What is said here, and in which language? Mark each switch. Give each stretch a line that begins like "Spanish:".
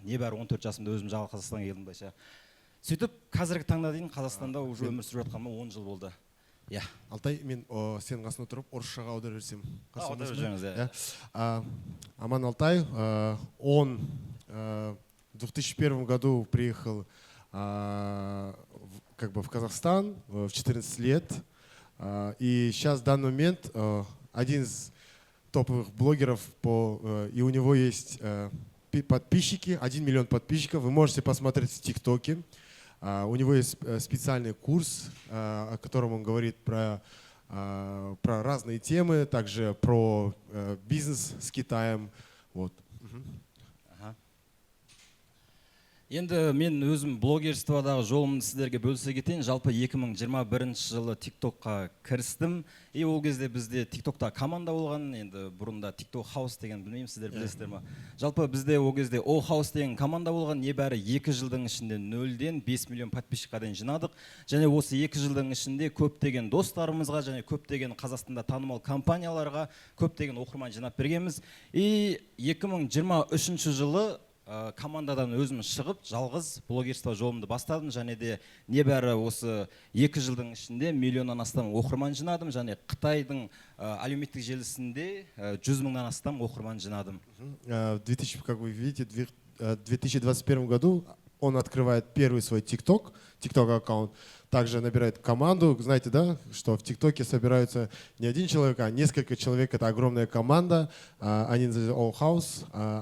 Kazakh: Небәрі 14 жасымда өзім жалғыз Қазақстанға келдім былайша. Сөйтіп қазіргі таңда дейін Қазақстанда уже өмір сүріп жатқаныма 10 жыл болды.
Russian: Я.
Kazakh: Алтай, мен сенің қасына тұрып орысшаға аударып берсем. Аударып жүріңіз, иә.
Russian: Аман Алтай, он в 2001 году приехал как бы в Казахстан в 14 лет. И сейчас в данный момент один из топовых блогеров, и у него есть подписчики, 1 миллион подписчиков. Вы можете посмотреть в ТикТоке. У него есть специальный курс, о котором он говорит про разные темы, также про бизнес с Китаем. Вот.
Kazakh: Енді мен өзім блогерстводағы жолымды сіздерге бөлісе кетейін. Жалпы 2021 жылы TikTokқа кірістім. И ол кезде бізде TikTokта команда болған. Енді бұрында TikTok House деген, білмеймін сіздер білесіздер ма. Жалпы бізде ол кезде O House деген команда болған. Небәрі 2 жылдың ішінде 0-ден 5 миллион подписчикқа дейін жинадық. Және осы 2 жылдың ішінде көптеген достарымызға және көптеген Қазақстанда танымал компанияларға көптеген оқырман жинап бергенбіз. И 2023 жылы командадан өзім шығып, жалғыз блогерство жолымды бастадым, және де небәрі осы 2 жылдың ішінде миллионнан астам оқырман жинадым, және Қытайдың әлеуметтік желісінде 100 мыңнан астам оқырман жинадым.
Russian: Как вы видите, в 2021 году он открывает первый свой TikTok аккаунт, также набирает команду. Знаете, да, что в ТикТоке собираются не один человек, а несколько человек. Это огромная команда. Они называются All House.